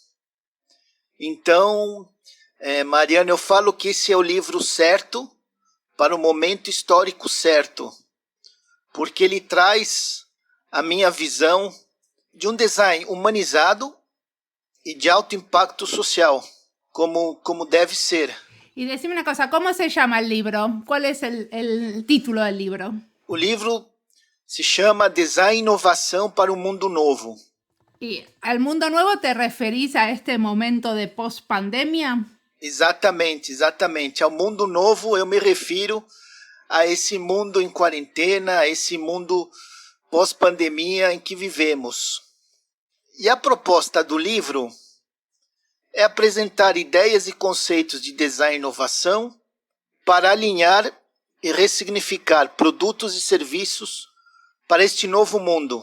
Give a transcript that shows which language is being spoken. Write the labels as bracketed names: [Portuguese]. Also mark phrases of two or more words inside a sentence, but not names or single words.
[Portuguese] Então, Mariana, eu falo que esse é o livro certo para o momento histórico certo, porque ele traz a minha visão de um design humanizado e de alto impacto social, como deve ser. [Spanish] Y decime una cosa, ¿cómo se llama el libro? ¿Cuál es el título del libro? [Portuguese] O livro se chama Design e Inovação para um Mundo Novo. [Spanish] ¿Y al mundo nuevo te referís a este momento de post-pandemia? [Portuguese] Exatamente. Ao mundo novo eu me refiro a esse mundo em quarentena, a esse mundo pós-pandemia em que vivemos. E a proposta do livro é apresentar ideias e conceitos de design e inovação para alinhar e ressignificar produtos e serviços para este novo mundo.